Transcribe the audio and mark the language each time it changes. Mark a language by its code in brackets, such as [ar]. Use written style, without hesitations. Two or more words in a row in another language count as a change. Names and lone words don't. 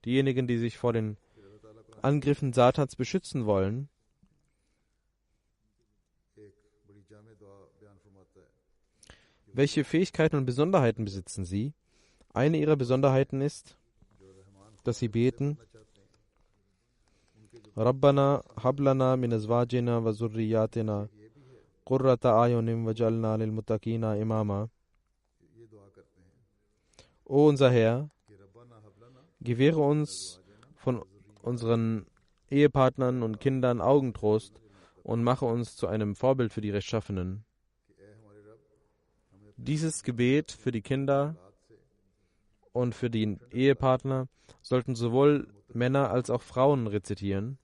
[de] Diejenigen, die sich vor den Angriffen Satans beschützen wollen, welche Fähigkeiten und Besonderheiten besitzen sie? Eine ihrer Besonderheiten ist, dass sie beten: [ar] ربنا هب لنا من أزواجنا وذرياتنا قرة أعين واجعلنا للمتقين إماما. [de] O unser Herr, gewähre uns von unseren Ehepartnern und Kindern Augentrost und mache uns zu einem Vorbild für die Rechtschaffenen. Dieses Gebet für die Kinder und für die Ehepartner sollten sowohl Männer als auch Frauen rezitieren.